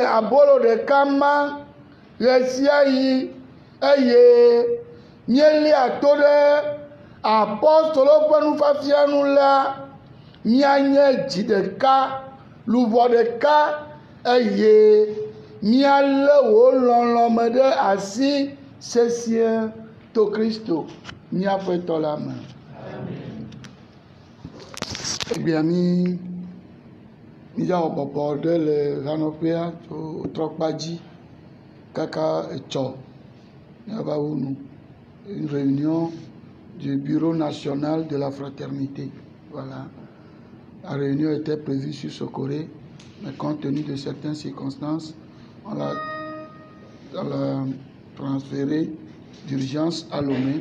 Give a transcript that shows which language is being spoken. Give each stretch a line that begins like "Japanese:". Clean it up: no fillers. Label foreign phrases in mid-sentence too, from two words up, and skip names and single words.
Ewe: abolo ɖeka ma ɣe sia ɣi eye míelia to ɖe apɔstolo ƒe nufiafia nu la, míanye dzi ɖeka, luvɔ ɖeka eye míalé wò lɔlɔ̃ ɖe asi sesĩe to Kristo míaƒe tɔ la me. Egbea míawɔ bɔbɔ ɖe le hanɔƒea tso trɔkpa dzi kaka etsɔ míava wu nu.
French: Une réunion du Bureau national de la fraternité. Voilà. La réunion était prévue sur Socoré, mais compte tenu de certaines circonstances, on l'a transféré d'urgence à Lomé.